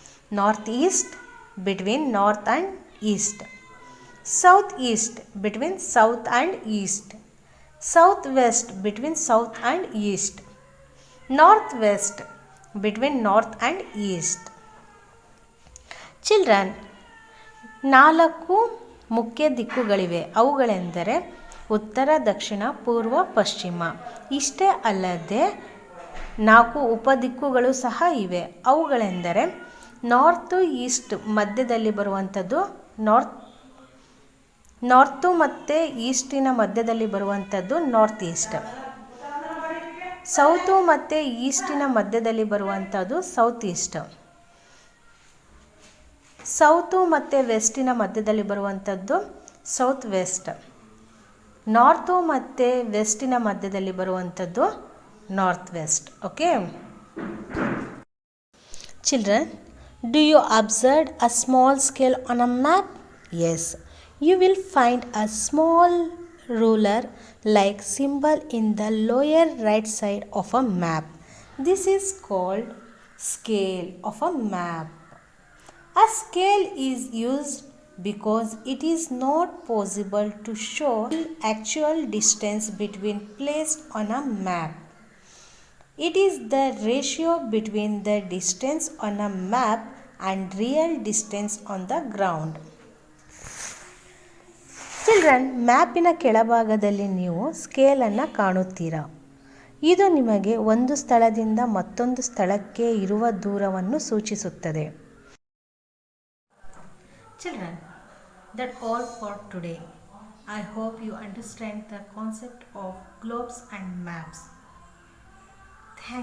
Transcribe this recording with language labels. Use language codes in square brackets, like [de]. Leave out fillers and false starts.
[en] Northeast between north and east. Southeast between south and east. Southwest between south and east. Northwest between north and east. [kn] Children, 4 ಮುಖ್ಯ ದಿಕ್ಕುಗಳಿವೆ. ಅವುಗಳೆಂದರೆ ಉತ್ತರ, ದಕ್ಷಿಣ, ಪೂರ್ವ, ಪಶ್ಚಿಮ. ಇಷ್ಟೇ ಅಲ್ಲದೆ 4 ಉಪದಿಕ್ಕುಗಳು ಸಹ ಇವೆ. ಅವುಗಳೆಂದರೆ ನಾರ್ತು, ಈಸ್ಟ್ ಮಧ್ಯದಲ್ಲಿ ಬರುವಂಥದ್ದು ನಾರ್ತು ಮತ್ತು ಈಸ್ಟಿನ ಮಧ್ಯದಲ್ಲಿ ಬರುವಂಥದ್ದು ನಾರ್ತ್ ಈಸ್ಟ್. ಸೌತು ಮತ್ತು ಈಸ್ಟಿನ ಮಧ್ಯದಲ್ಲಿ ಬರುವಂಥದ್ದು ಸೌತ್ ಈಸ್ಟ್. ಸೌತು ಮತ್ತು ವೆಸ್ಟಿನ ಮಧ್ಯದಲ್ಲಿ ಬರುವಂಥದ್ದು ಸೌತ್ ವೆಸ್ಟ್. ನಾರ್ತು ಮತ್ತು ವೆಸ್ಟಿನ ಮಧ್ಯದಲ್ಲಿ ಬರುವಂಥದ್ದು north West. [en] Okay children, do you observe a small scale on a map? Yes, you will find a small ruler like symbol in the lower right side of a map. This is called scale of a map. A scale is used because it is not possible to show actual distance between placed on a map. It is the ratio between the distance on a map and real distance on the ground. [kn] Children, ಮ್ಯಾಪಿನ ಕೆಳಭಾಗದಲ್ಲಿ ನೀವು ಸ್ಕೇಲನ್ನು ಕಾಣುತ್ತೀರಾ. ಇದು ನಿಮಗೆ ಒಂದು ಸ್ಥಳದಿಂದ ಮತ್ತೊಂದು ಸ್ಥಳಕ್ಕೆ ಇರುವ ದೂರವನ್ನು ಸೂಚಿಸುತ್ತದೆ. [en] Children, that's all for today. I hope you understand the concept of globes and maps. Thank